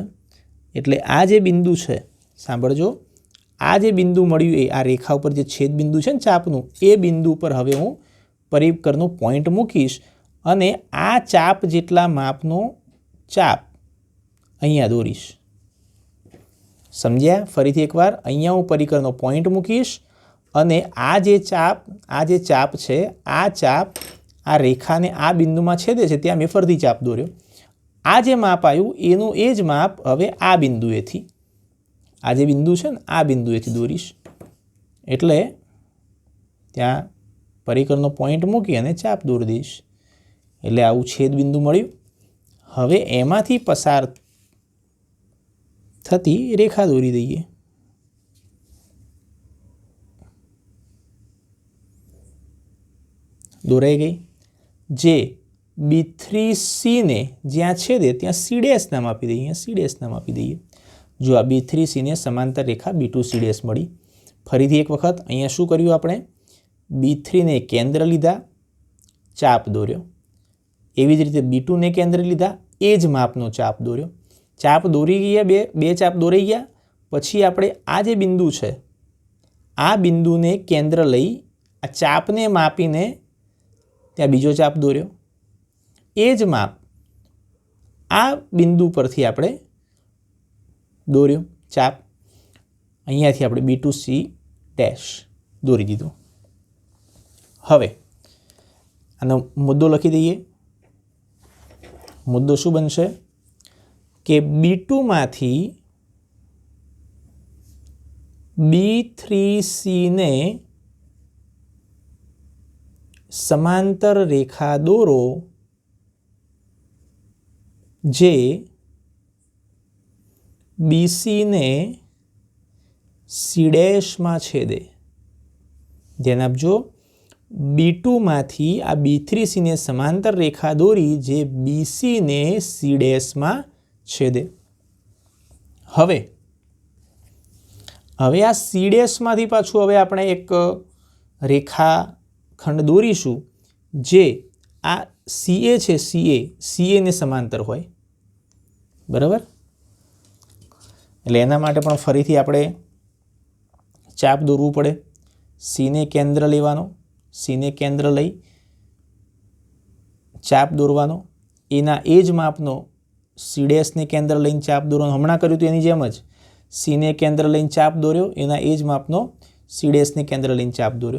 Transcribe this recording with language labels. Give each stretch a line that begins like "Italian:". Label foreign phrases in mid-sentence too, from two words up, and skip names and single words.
Gujarati: એટલે આ જે બિંદુ છે, સાંભળજો, આ જે બિંદુ મળ્યું એ આ રેખા ઉપર જે છેદ બિંદુ છે ને ચાપનું, એ બિંદુ પર હવે હું પરિકરનું પોઈન્ટ મૂકીશ અને આ ચાપ જેટલા માપનો ચાપ અહીંયા દોરીશ. સમજ્યા? ફરીથી એકવાર અહીંયા હું પરિકરનો પોઈન્ટ મૂકીશ અને આ જે ચાપ છે આ ચાપ આ રેખા ને આ બિંદુ માં છેદે છે ત્યાં મેં ફરતી ચાપ દોર્યો। આ જે માપ આવ્યું એનું એ જ માપ હવે આ બિંદુએથી, આ જે બિંદુ છે ને આ બિંદુએથી દોરીશ। એટલે ત્યાં પરિકરનો પોઈન્ટ મૂકી અને ચાપ દોરી દઈશ। એટલે આવું છેદ બિંદુ મળ્યું. હવે એમાંથી પસાર થતી રેખા દોરી દઈએ। દોરાઈ ગઈ। જે B3C ને જ્યાં છેદે ત્યાં C' નામ આપી દઈએ, C' નામ આપી દઈએ। જો આ B3C ને સમાંતર રેખા B2C' મળી। ફરીથી એક વખત અહીંયા શું કર્યું આપણે? B3 ને કેન્દ્ર લીધા, ચાપ દોર્યો। એવી જ રીતે B2 ને કેન્દ્ર લીધા, એ જ માપનો ચાપ દોર્યો। ચાપ દોરી ગયા, બે ચાપ દોરાઈ ગયા. પછી આપણે આ જે બિંદુ છે આ બિંદુને કેન્દ્ર લઈ આ ચાપને માપીને ત્યાં બીજો ચાપ દોર્યો। એ જ માપ આ બિંદુ પરથી આપણે દોર્યો ચાપ। અહીંયાથી આપણે B2C' દોરી દીધો। હવે આનો મુદ્દો લખી દઈએ। મુદ્દો શું બનશે કે B2 માંથી B3C ને સમાંતર રેખા દોરો જે BC ને C' માં છેદે। ધ્યાન આપજો, B2 માંથી આ B3C ને સમાંતર રેખા દોરી જે BC ને C' માં છેદે। હવે આ C' માંથી પાછું હવે આપણે એક રેખા ખંડ દોરીશું જે આ CA છે, CA ને સમાંતર હોય। બરાબર? એટલે એના માટે પણ ફરીથી આપણે ચાપ દોરવું પડે। C ને કેન્દ્ર લેવાનો, C ને કેન્દ્ર લઈ ચાપ દોરવાનો। એના એ જ માપનો C' ને કેન્દ્ર લઈને ચાપ દોરવાનો। હમણાં કર્યું તું એની જેમ જ C ને કેન્દ્ર લઈને ચાપ દોર્યો, એના એ જ માપનો C' ને કેન્દ્ર લઈને ચાપ દોર્યો।